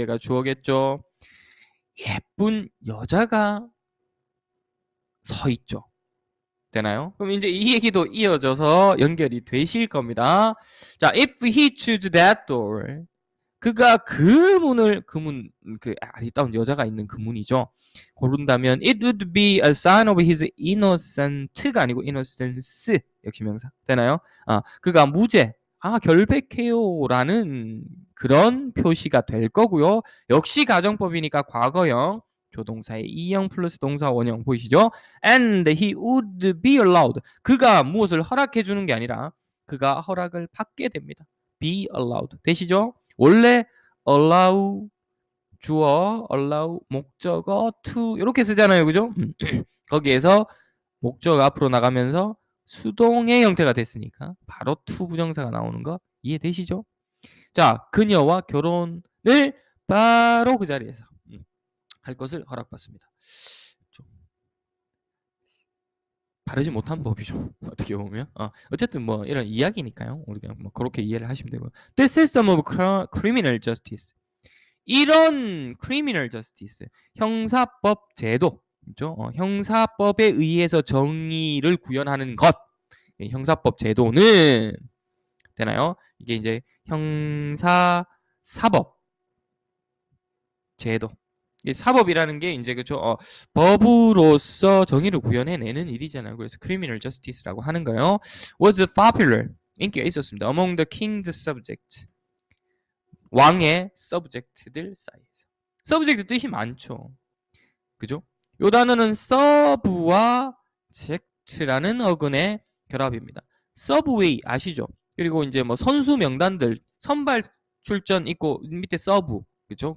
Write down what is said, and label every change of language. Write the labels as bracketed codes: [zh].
[ko] 얘가 주어겠죠. 예쁜 여자가 서 있죠. 되나요? 그럼 이제 이 얘기도 이어져서 연결이 되실 겁니다. 자, [en] if he choose that door. [ko] 그가 그 아리따운 여자가 있는 그 문이죠. 고른다면 [en] it would be a sign of his innocent가 [ko] 아니고 [en] innocence. [ko] 역시 명사. 되나요? 그가 무죄, 결백해요라는 그런 표시가 될 거고요. 역시 가정법이니까 과거형, 조동사의 이형 플러스 동사 원형 보이시죠? [en] And he would be allowed. [ko] 그가 무엇을 허락해 주는 게 아니라 그가 허락을 받게 됩니다. [en] be allowed. [ko] 되시죠? 원래 allow 주어, allow 목적어 to 이렇게 쓰잖아요. 그죠? 거기에서 목적어 앞으로 나가면서 수동의 형태가 됐으니까 바로 to 부정사가 나오는 거 이해되시죠? 자, 그녀와 결혼을 바로 그 자리에서 할 것을 허락받습니다. 좀 바르지 못한 법이죠. 어떻게 보면. 어쨌든 뭐 이런 이야기니까요. 우리가 뭐 그렇게 이해를 하시면 되고요. [en] The system of criminal justice. [ko] 이런 criminal justice, 형사법 제도, 그렇죠? 형사법에 의해서 정의를 구현하는 것. 형사법 제도는 되나요? 이게 이제 형사사법 제도. 사법이라는 게 이제 그죠? 법으로서 정의를 구현해내는 일이잖아요. 그래서 criminal justice라고 하는 거예요. [en] Was popular. [ko] 인기가 있었습니다. [en] Among the king's subjects. [ko] 왕의 subject들 사이에서. subject 뜻이 많죠. 그죠? 요 단어는 serve와 ject라는 어근의 결합입니다. 서브웨이 아시죠? 그리고 이제 뭐 선수 명단들 선발 출전 있고 밑에 서브 그죠?